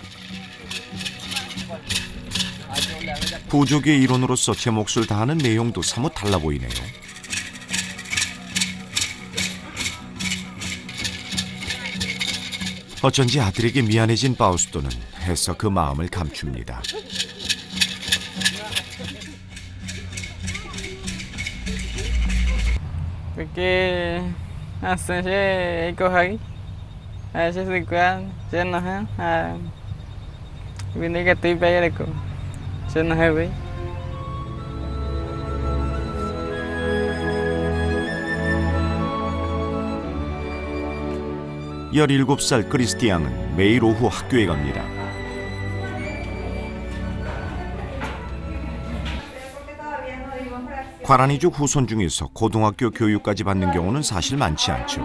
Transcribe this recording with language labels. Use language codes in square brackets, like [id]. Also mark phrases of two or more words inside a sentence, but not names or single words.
[ko] 부족의 일원으로서 제 몫을 다하는 내용도 사뭇 달라 보이네요. 어쩐지 아들에게 미안해진 파우스토는 애써 그 마음을 감춥니다. [pt] Porque assim já corre, a gente se cuida, já não é, a vida que vai é que já não é bem. [ko] 17살 크리스티 양은 매일 오후 학교에 갑니다. 과라니족 후손 중에서 고등학교 교육까지 받는 경우는 사실 많지 않죠.